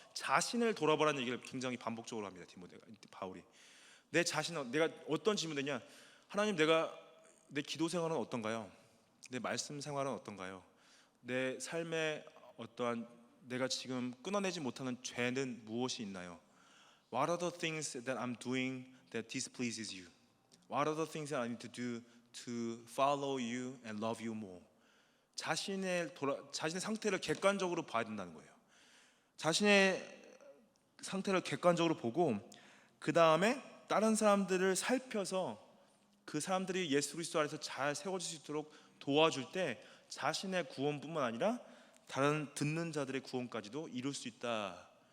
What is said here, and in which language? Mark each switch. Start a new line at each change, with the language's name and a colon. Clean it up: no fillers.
Korean: 자신을 돌아보라는 얘기를 굉장히 반복적으로 합니다. 바울이. 내 자신, 내가 어떤 질문이냐? 하나님, 내 기도 생활은 어떤가요? 내 말씀 생활은 어떤가요? 내 삶에 어떠한 내가 지금 끊어내지 못하는 죄는 무엇이 있나요?
English: What are the things that I'm doing that displeases you? What are the things that I need to do to follow you and love you more?
Korean: 자신의 상태를 객관적으로 봐야 된다는 거예요. 자신의 상태를 객관적으로 보고 그 다음에 다른 사람들을 살펴서 그 사람들이 예수 그리스도 안에서 잘 세워질 수 있도록 도와줄 때 자신의 구원뿐만 아니라 다른 듣는 자들의 구원까지도 이룰 수 있다.